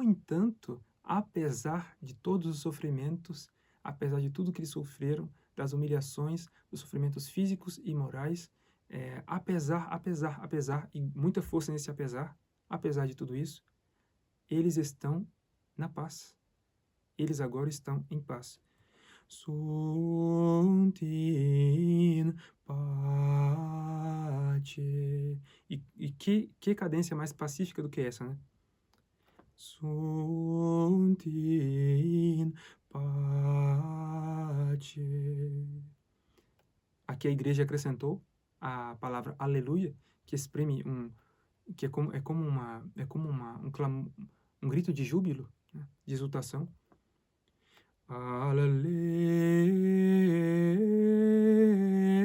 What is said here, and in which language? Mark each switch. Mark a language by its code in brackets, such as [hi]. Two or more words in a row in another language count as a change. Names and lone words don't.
[pt] entanto, apesar de todos os sofrimentos, apesar de tudo que eles sofreram, das humilhações, dos sofrimentos físicos e morais, apesar, e muita força nesse apesar de tudo isso, eles estão na paz. Eles agora estão em paz. [la] Sunt in pace. [pt] E que cadência mais pacífica do que essa, né? [la] Sunt in pace. [pt] Aqui a igreja acrescentou a palavra aleluia, que exprime que é como um grito de júbilo, né? De exultação. Aleluia,